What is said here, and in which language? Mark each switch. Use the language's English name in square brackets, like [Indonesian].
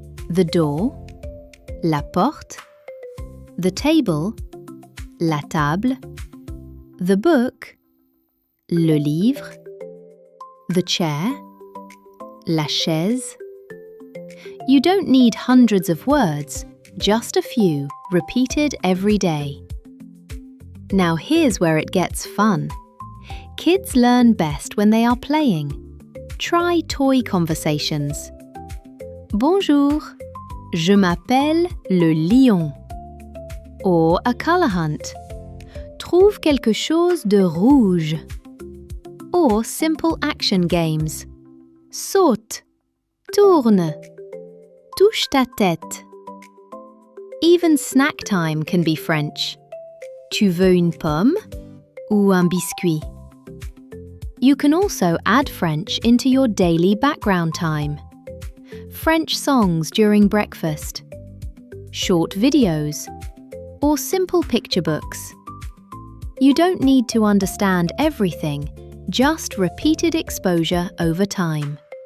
[English] The door, [French] la porte, [English] the table, [French] la table, [English] the book, [French] le livre, [English] the chair, [French] la chaise. [English] You don't need hundreds of words, just a few, repeated every day. Now here's where it gets fun. Kids learn best when they are playing. Try toy conversations. [French] Bonjour, je m'appelle le lion. [English] Or a colour hunt. [French] Trouve quelque chose de rouge. [English] Or simple action games. [French] Saute, Tourne, Touche ta tête. [English] Even snack time can be French. [French] Tu veux une pomme ou un biscuit? [English] You can also add French into your daily background time. French songs during breakfast, short videos, or simple picture books. You don't need to understand everything, just repeated exposure over time.